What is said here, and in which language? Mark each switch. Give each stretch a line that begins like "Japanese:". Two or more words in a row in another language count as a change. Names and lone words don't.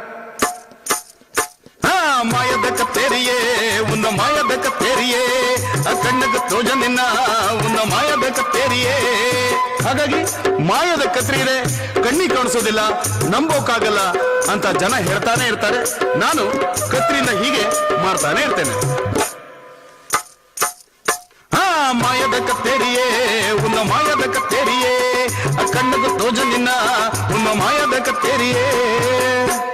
Tulu: ಮಾಯದ ಕತ್ತೇರಿಯೇ ಒಂದು ಮಾಯದ ಕತ್ತೇರಿಯೇ ಆ ಕಣ್ಣಗ ತೋಜನಿನ ಒಂದು ಮಾಯದ ಕತ್ತೇರಿಯೇ.
Kannada: ಹಾಗಾಗಿ ಮಾಯದ ಕತ್ರಿ ಇದೆ, ಕಣ್ಣಿಗೆ ಕಾಣಿಸೋದಿಲ್ಲ, ನಂಬೋಕ್ಕಾಗಲ್ಲ ಅಂತ ಜನ ಹೇಳ್ತಾನೆ ಇರ್ತಾರೆ. ನಾನು ಕತ್ರಿಯಿಂದ ಹೀಗೆ ಮಾಡ್ತಾನೆ ಇರ್ತೇನೆ.
Tulu: ಮಾಯದ ಕತ್ತೇರಿಯೇ ಒಂದು ಮಾಯದ ಕತ್ತೇರಿಯೇ ಆ ಕಣ್ಣಗ ತೋಜನಿನ ಒಂದು ಮಾಯದ ಕತ್ತೇರಿಯೇ.